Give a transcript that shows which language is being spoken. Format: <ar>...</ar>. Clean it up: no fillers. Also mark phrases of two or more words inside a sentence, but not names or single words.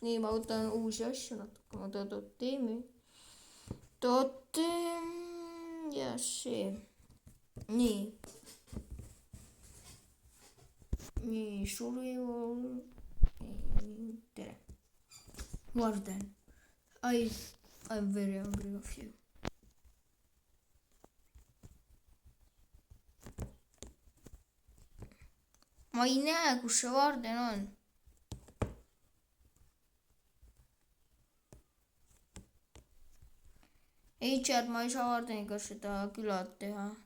<et>Nii, ma võtan uusi asju natuke. Ma teen toteemi. Toteem. Ja see. Nii. Nii, survival. Tere. Varden.</et> <en>I'm very hungry of you.</en> <et>Ma ei näe, kus see Varden on. Ei, chat, ma ei saa Vardeniga seda külad teha.</et>